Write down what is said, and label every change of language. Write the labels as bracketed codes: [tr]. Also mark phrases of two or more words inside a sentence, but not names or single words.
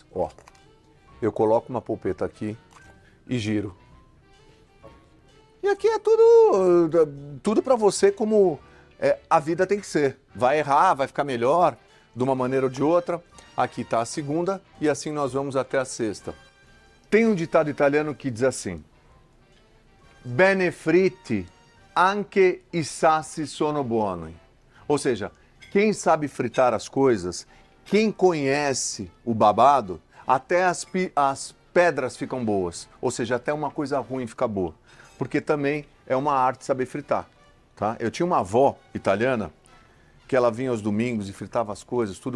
[pt] Ó, eu coloco uma polpeta aqui e giro. E aqui é tudo para você como a vida tem que ser. Vai errar, vai ficar melhor, de uma maneira ou de outra. Aqui está a segunda e assim nós vamos até a sexta. Tem um ditado italiano que diz assim: [it] bene fritti, anche i sassi sono buoni. [pt] Ou seja, quem sabe fritar as coisas, quem conhece o babado, até as pedras ficam boas. Ou seja, até uma coisa ruim fica boa. Porque também é uma arte saber fritar. Tá? Eu tinha uma avó italiana que ela vinha aos domingos e fritava as coisas, tudo.